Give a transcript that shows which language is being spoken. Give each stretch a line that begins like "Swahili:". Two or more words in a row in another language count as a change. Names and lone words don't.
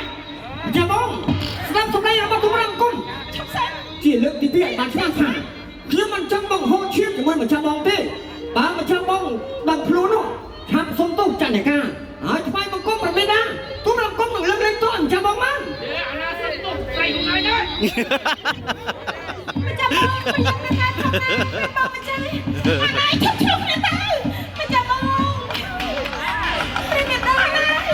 Khmer: ចាបងស្ដាប់សម្ដីរបស់ទូព្រះបង្គំឆាប់សិនជាលើកទី2បានឆ្លាស់ថាគឺមិនចង់បងហូរឈាមជាមួយម្ចាស់បងទេបើម្ចាស់បងដឹងខ្លួននោះឆាប់សុំទោសចន្ទនិកាហើយថ្វាយបង្គំព្រះមេដាទូព្រះបង្គំនឹងលើកលែងទោសម្ចាស់បងបាន អាណាសុំទោសស្រីខ្លួនឯងទេ
Malay: Macam mana macam ni? Ai cakap nak tahu? Macam mana? Nak tahu lah.